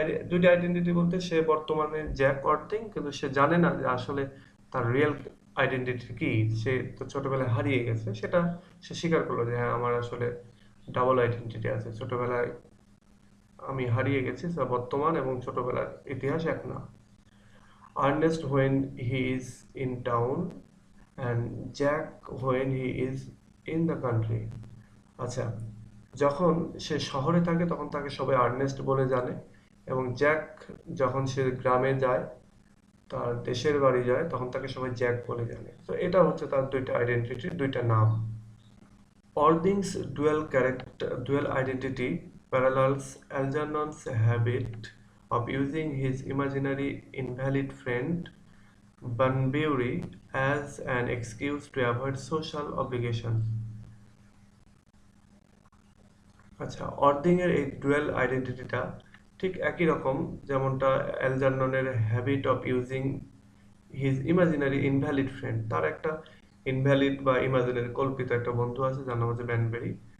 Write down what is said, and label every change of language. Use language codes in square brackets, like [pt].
[bn] দুইটা আইডেন্টিটি বলতে, সে বর্তমানে জ্যাক অর্থিং, কিন্তু সে জানে না যে আসলে তার রিয়েল আইডেন্টিটি কি। সে তো ছোটবেলায় হারিয়ে গেছে, সেটা সে স্বীকার করলো যে হ্যাঁ, আমার আসলে ডাবল আইডেন্টিটি আছে, ছোটবেলায় আমি হারিয়ে গেছি, বর্তমান এবং ছোটবেলার ইতিহাস এক না। [en] Ernest when he is in town and Jack when he is in the country. [bn] আচ্ছা, যখন সে শহরে থাকে তখন তাকে সবাই আর্নেস্ট বলে জানে, এবং জ্যাক যখন সে গ্রামে যায়, তার দেশের বাড়ি যায়, তখন তাকে সবাই জ্যাক বলে জানে। তো এটা হচ্ছে তার দুইটা আইডেন্টিটির দুইটা নাম। [en] Ording's dual identity parallels Algernon's habit of using his imaginary invalid friend Bunbury as an excuse to avoid social obligations. [bn] আচ্ছা, অর্ডিং এর এই ডুয়াল আইডেন্টিটিটা ঠিক একই রকম যেমনটা অ্যালজার্ননের [en] habit of using his imaginary invalid friend, [bn] তার একটা ইনভ্যালিড বা ইমাজিনারি কল্পিত একটা বন্ধু আছে যার নাম হচ্ছে ব্যানবেরি।